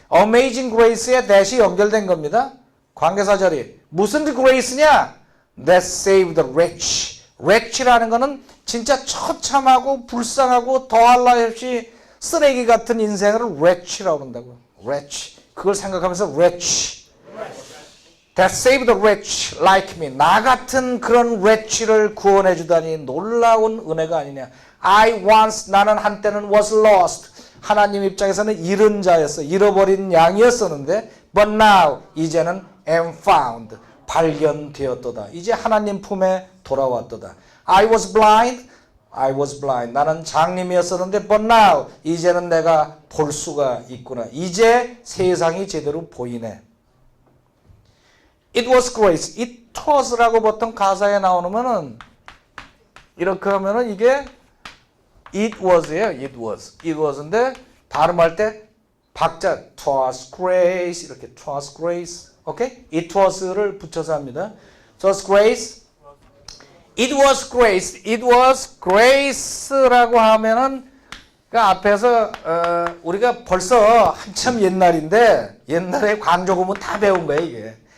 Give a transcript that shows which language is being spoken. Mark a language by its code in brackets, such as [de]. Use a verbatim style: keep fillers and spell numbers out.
[ko] Amazing grace의 that이 연결된 겁니다. 관계사절이. 무슨 grace냐? [en] That saved the wretch. [ko] wretch라는 거는 진짜 처참하고 불쌍하고 더할 나위 없이 쓰레기 같은 인생을 wretch라고 한다고. [en] wretch. [ko] 그걸 생각하면서 wretch. [en] That saved the wretch like me. [ko] 나 같은 그런 wretch를 구원해 주다니 놀라운 은혜가 아니냐. [en] I once, [ko] 나는 한때는 [en] was lost. [ko] 하나님 입장에서는 잃은 자였어. 잃어버린 양이었었는데 [en] but now [ko] 이제는 [en] am found, [ko] 발견되었도다. 이제 하나님 품에 돌아왔도다. [en] I was blind, I was blind. [ko] 나는 장님이었었는데 [en] but now [ko] 이제는 내가 볼 수가 있구나. 이제 세상이 제대로 보이네. [en] It was grace. [ko] It was라고 보통 가사에 나오면은 이렇게 하면은 이게 It was예요. [en] It was. [ko] It was인데 발음할 때 박자 twas grace 이렇게 twas grace. 오케이? It was를 붙여서 합니다. [en] twas grace. It was grace. [ko] It was grace라고 하면은 그 앞에서 어, 우리가 벌써 한참 옛날인데 옛날에 광조구문 다 배운 거예요, 이게.